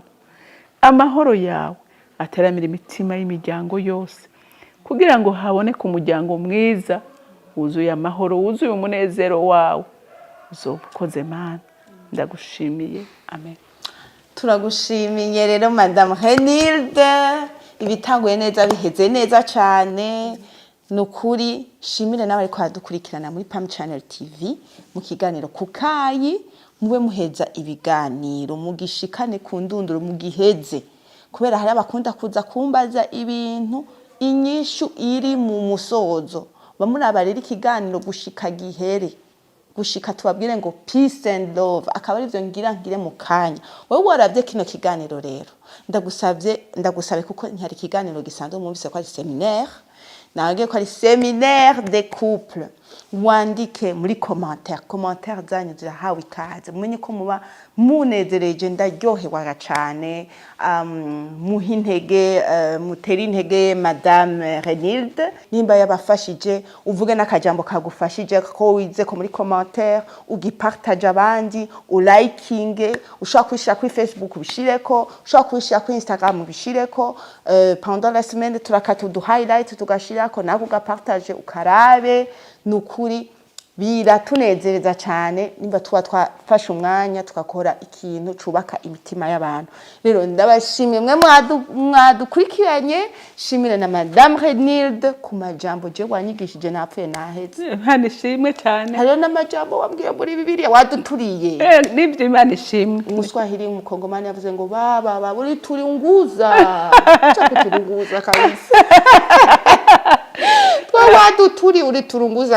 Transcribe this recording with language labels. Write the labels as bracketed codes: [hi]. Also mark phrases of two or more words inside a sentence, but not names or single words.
[rn] Amahoro yawe ateramira imitima y'imiryango yose kugira ngo haboneke umuryango mwiza wuzuye amahoro, wuzuye umunezero wawe. Uzobukoze Mana, ndagushimiye. Amen. Turagushimiye rero Madame Henilde, ibitanguye neza biheze neza cyane. Nukuri shimire nawe ariko adukurikirana muri Pam Channel TV mu kiganiro kukayi, mube muheza ibiganiro mugishikane ku ndunduro mugiheze, kubera hari abakunda kuza kumbaza ibintu inyishu iri mu musozo bamuraba rero ikiganiro gushika gihere gushika tubabwire ngo [en] peace and love [rn] akaba arivyo ngire mu kanya wowe waravye kino kiganiro rero ndagusabe kuko ntihari ikiganiro gisanzwe mwumvise ko ari seminaire nagiye ko ari [fr] seminaire de couple [rn] wandike muri commentaire zanyu zirahawe ikaze mumenye ko muba munezereje ndaryohewa cyane muha intege mutera intege madame Renilde nimba yabafashije uvuge n'akajambo kagufashije ko wize ko muri commentaire ugipartage abandi ulikinge ushaka kwishira kuri Facebook ubishireko ushaka kwishira kuri Instagram ubishireko [fr] pendant la semaine [rn] turakata du highlight tugashirako nako ugapartage ukarabe nukuri biratunezereza cyane nimba twafashe umwanya tukakora ikintu cubaka imitima y'abantu rero ndabashimye mwe mwadukurikiranye shimire na madame Renilde ku majambo je wanyigishije napfuye naheze Imana ishimwe cyane hariyo n'amajambo wambwiye muri Bibiliya waduturiye nibyo Imana ishimwe umuswahili umukongomani yavuze ngo baba buri turinguza cyakuturunguza kabisa waduturi uri turunguza